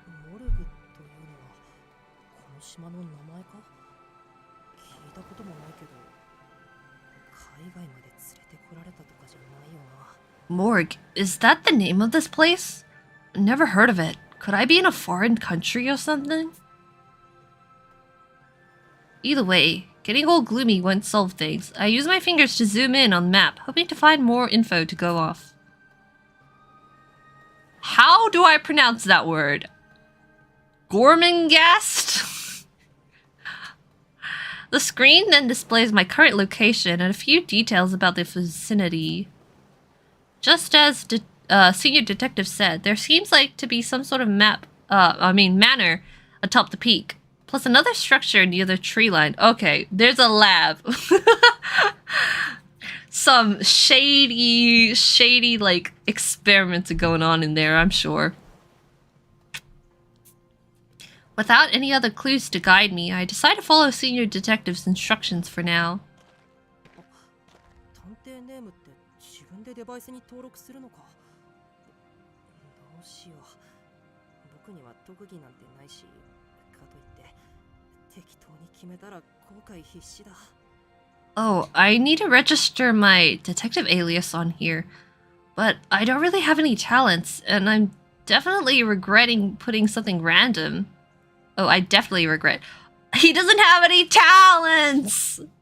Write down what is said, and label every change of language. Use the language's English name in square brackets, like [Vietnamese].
[Japanese] モルグというのはこの島の名前か？聞いたこともないけど、海外まで連れてこられたとかじゃないよな。 [English] Morgue. Is that the name of this place? Never heard of it. Could I be in a foreign country or something? Either way, getting all gloomy won't solve things. I use my fingers to zoom in on the map, hoping to find more info to go off. How do I pronounce that word? Gormenghast? The screen then displays my current location and a few details about the vicinity. Just as Senior Detective said, there seems like to be some sort of manor atop the peak. Plus another structure near the tree line. Okay, there's a lab. Some shady, like, experiments are going on in there, I'm sure. Without any other clues to guide me, I decide to follow Senior Detective's instructions for now. [Japanese] 探偵ネームって自分でデバイスに登録するのか？どうしよう。僕には特技なんてないし、かといって適当に決めたら後悔必至だ。 [English] Oh, I need to register my detective alias on here, but I don't really have any talents, and I'm definitely regretting putting something random. Oh, I definitely regret. He doesn't have any talents!